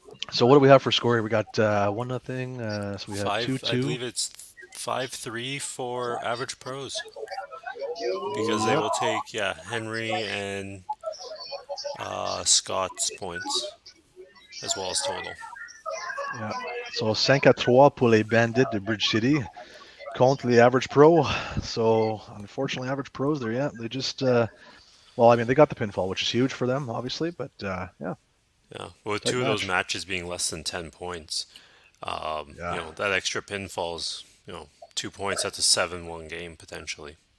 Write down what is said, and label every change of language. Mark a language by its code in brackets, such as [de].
[en] So what do we have for score here? We got 1-0. So we have 2-2. I believe it's 5-3 for average pros. Because they will take, Henry and Scott's points, as well as total. Yeah. [fr] So 5-3 pour les Bandits de Bridge City contre les Average Pro. [en] So unfortunately, Average Pros there, yeah, they just well, I mean, they got the pinfall, which is huge for them, obviously, but yeah. Yeah, well, with Tight two of those match. matches being less than 10 points, Yeah. you know, that extra pinfall's, you know, 2 points, that's a 7-1 game potentially.